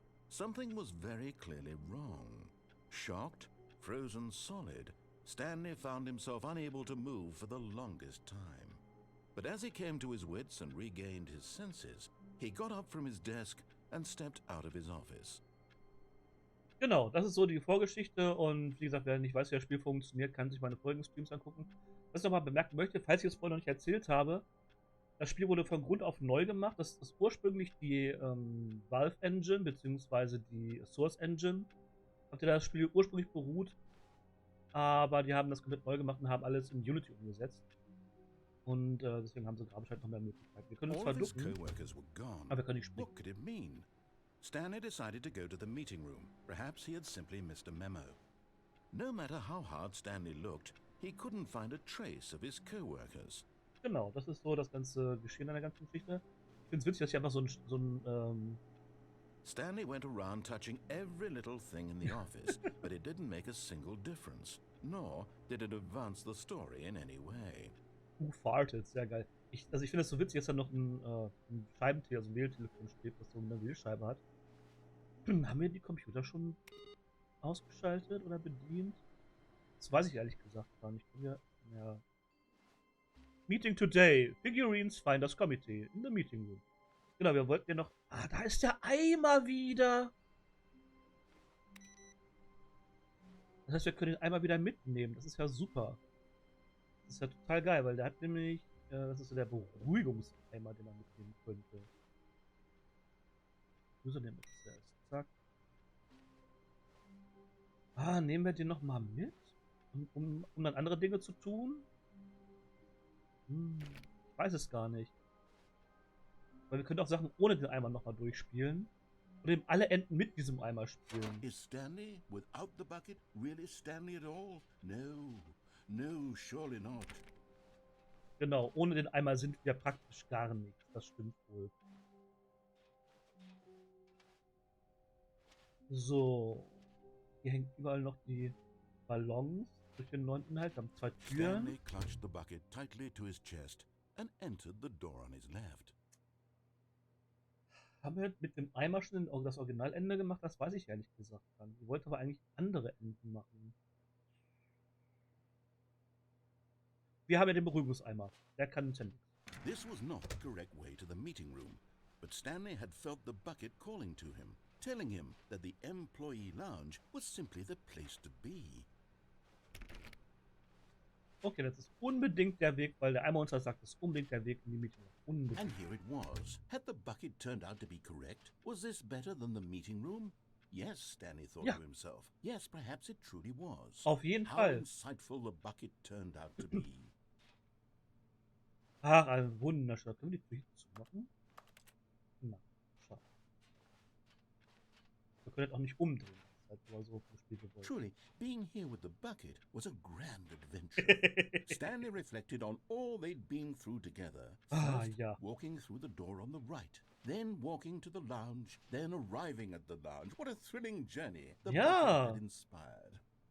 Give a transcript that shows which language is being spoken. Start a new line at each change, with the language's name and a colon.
English: Something was very clearly wrong. Shocked, frozen solid, Stanley found himself unable to move for the longest time. But as he came to his wits and regained his senses, he got up from his desk and stepped out of his office.
German: Genau, das ist so die Vorgeschichte und wie gesagt, wer nicht weiß, wie das Spiel funktioniert, kann sich meine folgenden Streams angucken. Was ich nochmal bemerken möchte, falls ich es vorhin noch nicht erzählt habe, das Spiel wurde von Grund auf neu gemacht. Das ist ursprünglich die Valve Engine bzw. die Source Engine, auf der das Spiel ursprünglich beruht. Aber die haben das komplett neu gemacht und haben alles in Unity umgesetzt. Und deswegen haben sie gerade wahrscheinlich noch mehr Möglichkeiten. Wir können uns zwar
English: All of his
German: ducken,
English: co-workers were gone.
German: aber wir können nicht springen.
English: What could it mean? Stanley decided to go to the meeting room. Perhaps he had simply missed a memo. No matter how hard Stanley looked, he couldn't find a trace of his co-workers.
German: Genau, das ist so das ganze Geschehen an der ganzen Geschichte. Ich finde es witzig, dass hier einfach so ein
English: Stanley went around touching every little thing in the office, but it didn't make a single difference, nor did it advance the story in any way. Farted,
German: sehr geil. Also ich finde es so witzig, dass da noch ein Scheibentelefon, also ein Wähltelefon steht, das so eine Wählscheibe hat. Haben wir die Computer schon ausgeschaltet oder bedient? Das weiß ich ehrlich gesagt gar nicht. Ja.
English: Meeting today. Figurines Finders Committee in the meeting room.
German: Genau, wir wollten ja noch... Ah, da ist der Eimer wieder! Das heißt, wir können den Eimer wieder mitnehmen. Das ist ja super. Das ist ja total geil, weil der hat nämlich... das ist so der Beruhigungseimer, den man mitnehmen könnte. Wo ist er denn jetzt erst? Zack. Ah, nehmen wir den nochmal mit? Um dann andere Dinge zu tun? Ich weiß es gar nicht. Weil wir können auch Sachen ohne den Eimer nochmal durchspielen. Oder eben alle Enden mit diesem Eimer spielen.
English: Is Stanley without the bucket really Stanley at all? No, no, surely not.
German: Genau, ohne den Eimer sind wir praktisch gar nichts. Das stimmt wohl. So. Hier hängen überall noch die Ballons durch den neuen Inhalt. Wir haben 2 Türen.
English: Stanley clutched the bucket tightly to his chest and entered the door on his left.
German: Haben wir mit dem Eimer schon das Originalende gemacht? Das weiß ich ehrlich gesagt gar nicht. Ich wollte aber eigentlich andere Enden machen. Wir haben ja den Beruhigungseimer. Der kann uns ja nichts.
English: This was not the correct way to the meeting room, but Stanley had felt the bucket calling to him, telling him that the employee lounge was simply the place to be.
German: Okay, das ist unbedingt der Weg, weil der Eimer uns das sagt, das ist unbedingt der Weg in die Meeting Room. Unbedingt.
English: And here it was. Had the bucket turned out to be correct? Was this better than the meeting room? Yes, Stanley thought to himself. Yes, perhaps it truly was.
German: Auf jeden
English: How
German: Fall.
English: insightful the bucket turned out to be.
German: Ach, ein wunderschön. Können wir die Tür zumachen? Na, schade. Wir können das auch nicht umdrehen. Das ist halt aber so vom Spiel gewollt.
English: Truly, being here with the bucket was a grand adventure. Stanley reflected on all they'd been through together. First, walking through the door on the right, then walking to the lounge, then arriving at the lounge. What a thrilling journey the bucket had inspired.